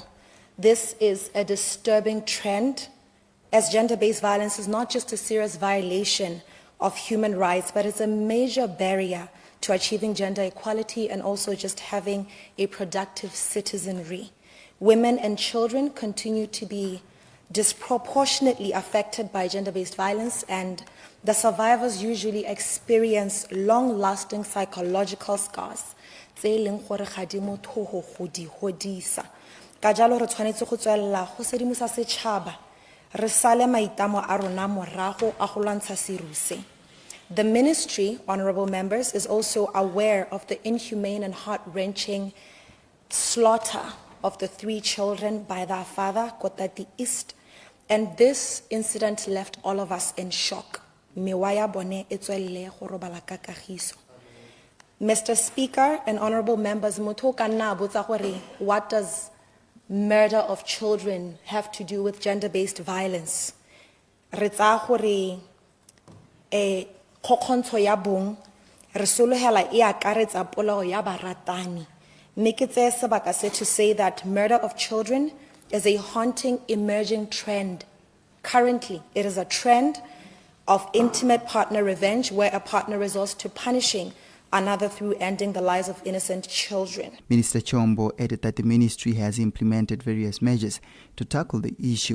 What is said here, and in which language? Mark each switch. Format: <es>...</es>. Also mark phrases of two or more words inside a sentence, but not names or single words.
<en>This is a disturbing trend, as gender-based violence is not just a serious violation of human rights, but it's a major barrier to achieving gender equality and also just having a productive citizenry. Women and children continue to be disproportionately affected by gender-based violence, and the survivors usually experience long-lasting psychological scars.</en> <tn>Ka jalo re tshwanetse go tswella go sedimosa setšhaba re sale maitamo a rona morago a go lwantsha serusi.</tn> <en>The ministry, honorable members, is also aware of the inhumane and heart-wrenching slaughter of the 3 children by their father, Kotati East, and this incident left all of us in shock. Mr. Speaker and honorable members, what does murder of children have to do with gender-based violence?</en> <tn>Kokontsho ya bong re solohela e akaretsa polao ya baratani. Mme ke tsaya sebaka se</tn> <en>to say that murder of children is a haunting emerging trend. Currently, it is a trend of intimate partner revenge where a partner resorts to punishing another through ending the lives of innocent children. Minister Chombo added that the ministry has implemented various measures to tackle the issue.</en>